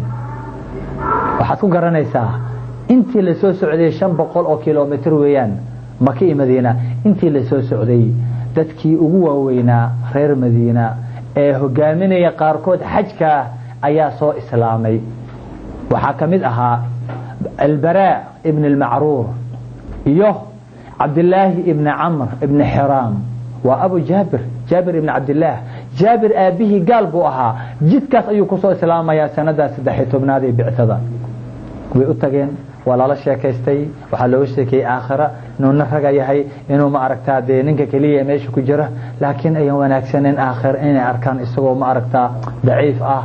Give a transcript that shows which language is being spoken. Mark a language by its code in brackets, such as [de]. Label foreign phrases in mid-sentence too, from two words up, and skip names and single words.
[so] waxaad ku garanaysaa intii la soo socday 500 oo kiiloomitir weeyaan Makka iyo Madiina. intii la soo socday dadkii ugu waaweynaa reer Madiina ee hogaaminaya qaarkood xajka ayaa soo islaamay. waxaa kamid ahaa Al-Bara ibn al-Ma'rur iyo Abdullah ibn Amr ibn Hiram wa Abu Jabir ibn Abdullah. Jabir aabihi gaal buu ahaa, jidkaas ayuu ku soo islaamaya sanada 13aad ee bictada. way u tageen wala la sheekaystay, waxa loo sheekay aakhira inuu nafaga yahay, inuu ma aragtaa de ninka kaliya meesha ku jira, laakiin ay wanaagsaneen aakhir inay arkaan isagoo ma aragtaa daciif ah.